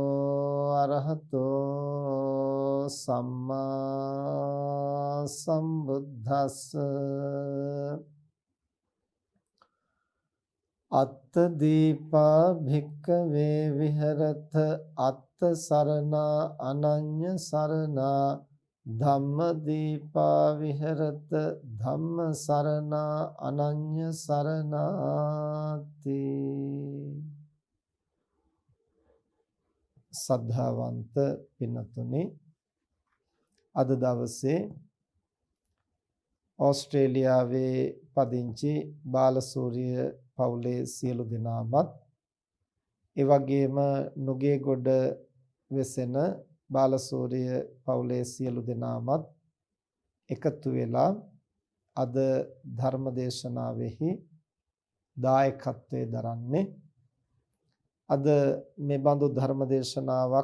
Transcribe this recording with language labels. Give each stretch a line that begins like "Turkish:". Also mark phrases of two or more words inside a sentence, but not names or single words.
Pali: අරහතෝ සම්මා සම්බුද්දස්ස අත්ථ දීපා භික්ඛවේ විහෙරත අත්ථ සරණා අනඤ්ඤ සරණා ධම්ම දීපා විහෙරත ධම්ම සරණා අනඤ්ඤ සරණාති
Sinhala: සද්ධාවන්ත පින්තුනි අද දවසේ ඕස්ට්‍රේලියාවේ පදිංචි බාලසූරිය පවුලේ සියලු දෙනාමත් ඒ වගේම නුගේගොඩ වෙසෙන බාලසූරිය පවුලේ සියලු දෙනාමත් එකතු වෙලා අද ධර්ම දේශනාවෙහි දායකත්වයේ දරන්නේ අද මේ බඳු ධර්ම දේශනාවක්